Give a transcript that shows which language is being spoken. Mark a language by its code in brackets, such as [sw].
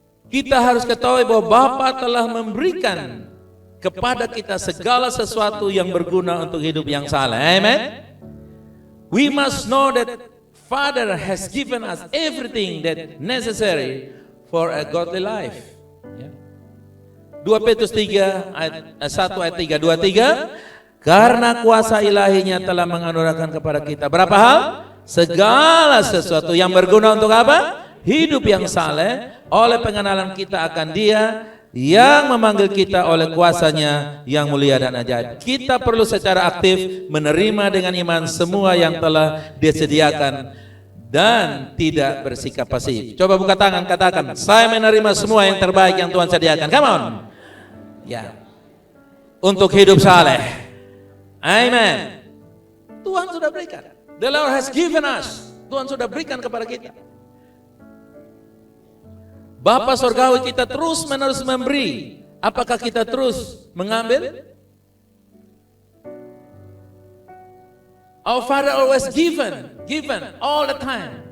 [id] Kita harus ketahui bahwa Bapa telah memberikan kepada kita segala sesuatu yang berguna untuk hidup yang saleh. Amen. [en] We must know that Father has given us everything that necessary for a godly life. [id] 2 Petrus 3 ayat 1 ayat 3, 2, 3. Karena kuasa ilahinya telah menganugerahkan kepada kita berapa hal? Segala sesuatu yang berguna untuk apa? Hidup yang saleh, oleh pengenalan kita akan Dia yang memanggil kita oleh kuasanya yang mulia dan ajaib. Kita perlu secara aktif menerima dengan iman semua yang telah disediakan dan tidak bersikap pasif. Coba buka tangan, katakan, saya menerima semua yang terbaik yang Tuhan sediakan. [en] Come on. [id] Ya. Untuk hidup saleh. Amen. Tuhan sudah berikan. [en] The Lord has given us. [id] Tuhan sudah berikan kepada kita. Bapa surgawi kita terus menerus memberi. Apakah kita terus mengambil? [en] Our Father always given all the time.